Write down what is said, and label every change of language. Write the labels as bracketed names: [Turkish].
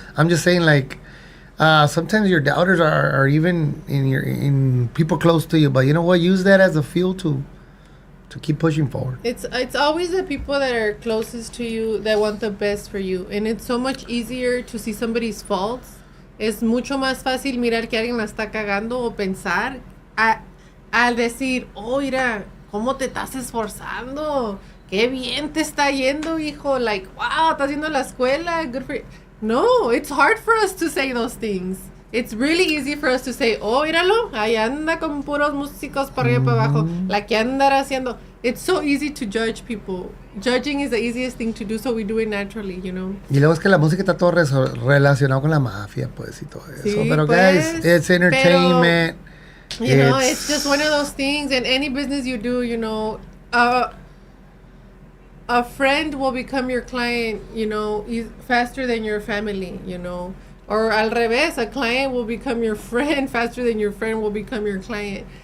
[English] I'm just saying, like, sometimes your doubters are even in people close to you, but you know what, use that as a fuel to keep pushing forward. It's always the people that are closest to you that want the best for you, and it's so much easier to see somebody's faults. [Spanish] Es mucho más fácil mirar que alguien la está cagando o pensar al decir, oh, mira, cómo te estás esforzando, qué bien te está yendo, hijo, like, wow, estás yendo a la escuela, [English] good for you. No, it's hard for us to say those things. It's really easy for us to say, oh, [Spanish] míralo, ahí anda con puros músicos para arriba y para abajo, la que andará haciendo. [English] It's so easy to judge people. Judging is the easiest thing to do, so we do it naturally, you know. [Spanish] Y luego es que la música está todo relacionado con la mafia, pues, y todo eso. Sí, pero, pues, [English] guys, it's entertainment. Pero, you know, it's just one of those things, and any business you do, you know, a friend will become your client, you know, faster than your family, you know. Or [Spanish] al revés, [English] a client will become your friend faster than your friend will become your client.